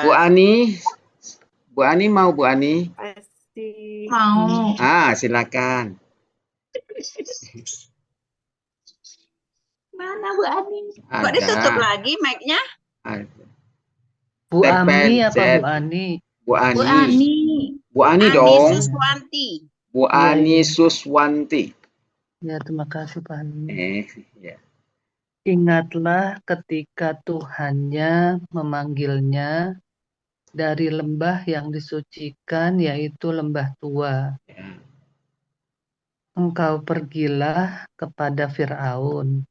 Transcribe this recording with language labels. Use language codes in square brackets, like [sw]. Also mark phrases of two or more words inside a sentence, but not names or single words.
[id] Bu Ani mau Bu Ani? Pasti Mau. Silakan. Mana Bu Ani? Kok Ada. ditutup lagi mic-nya? Ada. Bu Ami apa Terpencet. Bu Ani? Bu Ani. Bu Ani. Bu Ani Ani dong. Suswanti. Bu Ani Suswanti. Ya, terima kasih Pak Ani. Ya. Ingatlah ketika Tuhannya memanggilnya dari lembah yang disucikan, yaitu lembah tua. Engkau pergilah kepada Firaun.